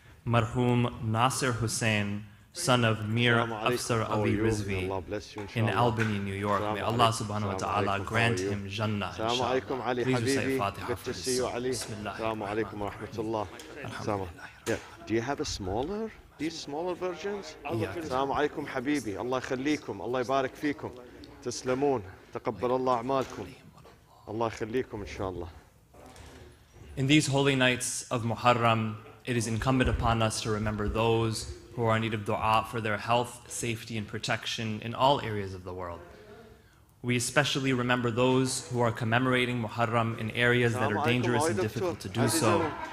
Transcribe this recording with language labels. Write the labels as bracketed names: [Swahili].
[English] Marhum Nasir Hussain, son of Mir Afsar Ali Rizvi in Albany, New York. May Allah subhanahu wa ta'ala grant him Jannah, inshallah. Please recite Fatiha for this. Bismillah. Yeah. Do you have a smaller, these smaller versions? Yeah. [Arabic] Assalamu alaikum habibi. Allah yakhallikum. Allah yabarak fikum. Taslamoon. تقبل الله أعمالكم الله يخليكم إن شاء الله. [English] In these holy nights of Muharram, it is incumbent upon us to remember those who are in need of dua for their health, safety, and protection in all areas of the world. We especially remember those who are commemorating Muharram in areas that are dangerous and difficult to do so.